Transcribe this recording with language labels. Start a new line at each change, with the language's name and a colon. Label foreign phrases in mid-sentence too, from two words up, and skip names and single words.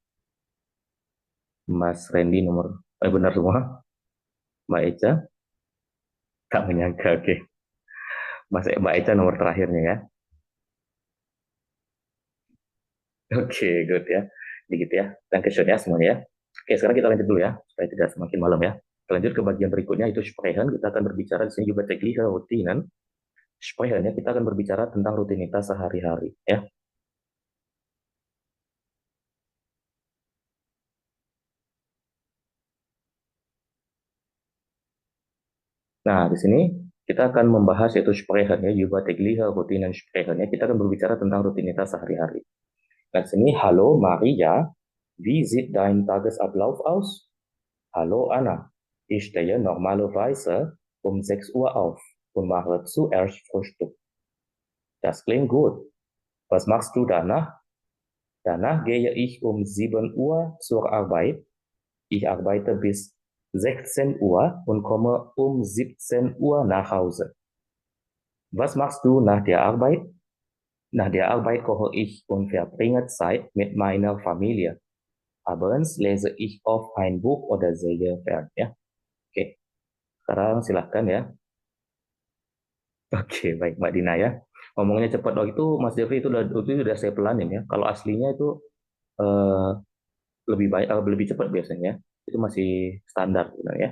Indonesian: Mas Randy nomor benar semua. Mbak Eca tak menyangka. Oke. Mbak Eca nomor terakhirnya ya. Oke, good ya. Jadi gitu ya.
English: Thank you
Indonesian: ya semuanya ya. Oke, sekarang kita lanjut dulu ya supaya tidak semakin malam ya. Kita lanjut ke bagian berikutnya itu sprechen. Kita akan berbicara di sini juga
German: tägliche Routinen.
Indonesian: Sprechen ya, kita akan berbicara tentang rutinitas sehari-hari ya. Nah, di sini kita akan membahas yaitu sprechen ya,
German: über tägliche Routinen sprechen
Indonesian: ya. Kita akan berbicara tentang rutinitas sehari-hari. Nah, di sini,
German: Hallo Maria, wie sieht dein Tagesablauf aus? Hallo Anna, ich stehe normalerweise um 6 Uhr auf und mache zuerst Frühstück. Das klingt gut. Was machst du danach? Danach gehe ich um 7 Uhr zur Arbeit. Ich arbeite bis 16 Uhr und komme um 17 Uhr nach Hause. Was machst du nach der Arbeit? Nach der Arbeit koche ich und verbringe Zeit mit meiner Familie. Abends lese ich oft ein Buch oder sehe fern.
Indonesian: Ya. Oke, sekarang silahkan ya. Oke, baik Mbak Dina ya. Ngomongnya cepat dong itu Mas Jeffrey itu udah saya pelanin ya. Kalau aslinya itu eh, lebih baik lebih cepat biasanya. Itu masih standar sebenarnya.